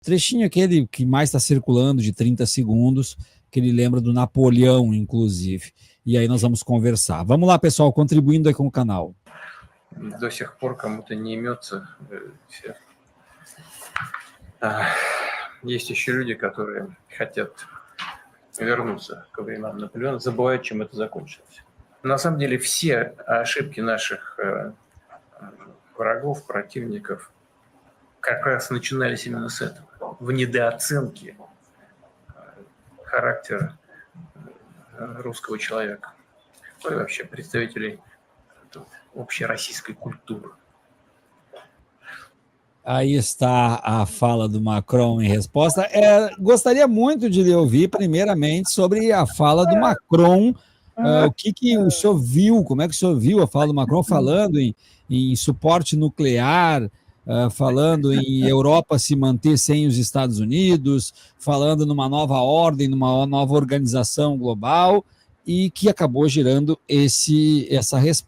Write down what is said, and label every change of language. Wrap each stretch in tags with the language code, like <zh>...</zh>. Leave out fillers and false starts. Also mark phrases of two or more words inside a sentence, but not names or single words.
<pt>Trechinho aquele que mais está circulando, de 30 segundos, que ele lembra do Napoleão, inclusive. E aí nós vamos conversar. Vamos lá, pessoal, contribuindo aí com o canal.</pt> <ru>До сих пор кому-то не имется. Есть еще люди, которые хотят вернуться к временам Наполеона, забывают, чем это закончилось. На самом деле все ошибки наших врагов, противников как раз начинались именно с этого, в недооценке характера русского человека, ну и вообще представителей общероссийской культуры.</ru> <pt>Aí está a fala do Macron em resposta. Gostaria muito de lhe ouvir, primeiramente, sobre a fala do Macron. O que o senhor viu, como é que o senhor viu a fala do Macron falando em suporte nuclear, falando em Europa se manter sem os Estados Unidos, falando numa nova ordem, numa nova organização global, e que acabou gerando essa resposta.</pt>